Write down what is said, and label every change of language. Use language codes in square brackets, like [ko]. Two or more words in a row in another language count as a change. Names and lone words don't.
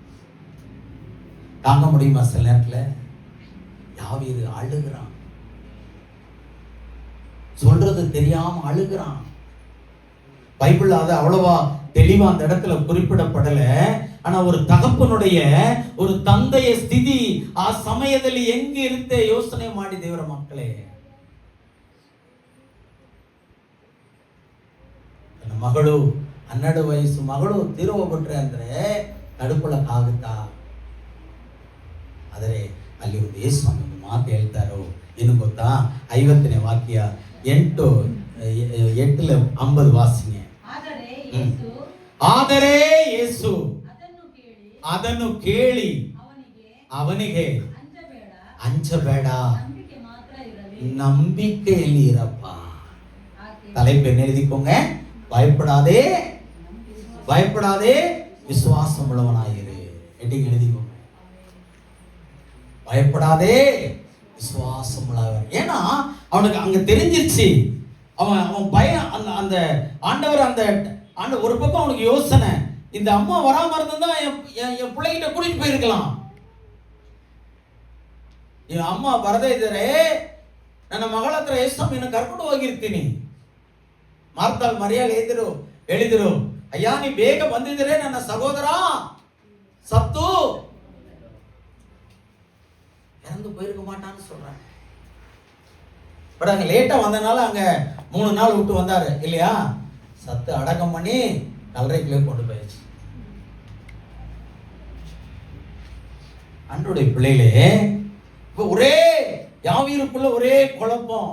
[ta] தாங்க முடியுமா? சில நேரத்துல யாவீரு அழுகிறான், சொல்றது தெரியாம அழுகிறான். பைபிள் அது அவ்வளவா தெளிவா அந்த இடத்துல குறிப்பிடப்படல. ஆனா ஒரு தகப்பனுடைய, ஒரு [kn] ತಂದೆಯ ಸ್ಥಿತಿ ಆ ಸಮಯದಲ್ಲಿ ಹೆಂಗಿರುತ್ತೆ ಯೋಚನೆ ಮಾಡಿ ದೇವರ ಮಕ್ಕಳೇ. ನನ್ನ ಮಗಳು 12 ವಯಸ್ಸು ಮಗಳು ತೀರು ಹೋಗ್ಬಿಟ್ರೆ ಅಂದ್ರೆ ತಡ್ಕೊಳ್ಳಕ್ಕಾಗುತ್ತಾ? ಆದರೆ ಅಲ್ಲಿ ಒಂದು ಯೇಸು ಒಂದು ಮಾತು ಹೇಳ್ತಾರೋ ಏನು ಗೊತ್ತಾ? 50ನೇ ವಾಕ್ಯ 8:50 ವಾಸಿಗೆ. ಆದರೆ ಯೇಸು ಅದನ್ನು ಕೇಳಿ ಅವನಿಗೆ ಅಂಜಬೇಡ, [ta] நம்பிக்கையில் இறப்பா. தலைப்பு என்ன எழுதிக்கோங்க? பயப்படாதே விசுவாசம் உள்ளவனாயிரு. ஹெட்டிங் எழுதிக்கோங்க, பயப்படாதே விசுவாசம் உள்ளவன். ஏன்னா அவனுக்கு அங்க தெரிஞ்சிருச்சு, அவன் பயம். அந்த ஆண்டவர் அந்த ஒரு பக்கம் அவனுக்கு யோசனை, இந்த அம்மா வராம இருந்தா என் பிள்ளைகிட்ட கூட்டிட்டு போயிருக்கலாம். [kn] என் ಅಮ್ಮ ಬರದೇ ಇದ್ದರೆ ನನ್ನ ಮಗಳ ಹತ್ರ ಯೇಸುವನ್ನು ಕರ್ಕೊಂಡು ಹೋಗಿರ್ತೀನಿ. ಮಾರ್ತಾಳ್ ಮರಿಯಾಳು ಹೇಳಿದ್ರು, ಅಯ್ಯ ನೀ ಬೇಗ ಬಂದಿದ್ರೆ ನನ್ನ ಸಹೋದರ [ta] சத்து இறந்து போயிருக்க மாட்டான்னு சொல்றாங்க. பட் அங்க லேட்டா வந்தனால அங்க 3 நாள் விட்டு வந்தாரு இல்லையா? சத்து அடக்கம் பண்ணி கல்லறைக்குள்ளே கொண்டு போயிடுச்சு. அன்றைய பிள்ளைகளே, இப்ப ஒரே யாவீருக்குள்ள ஒரே குழப்பம்.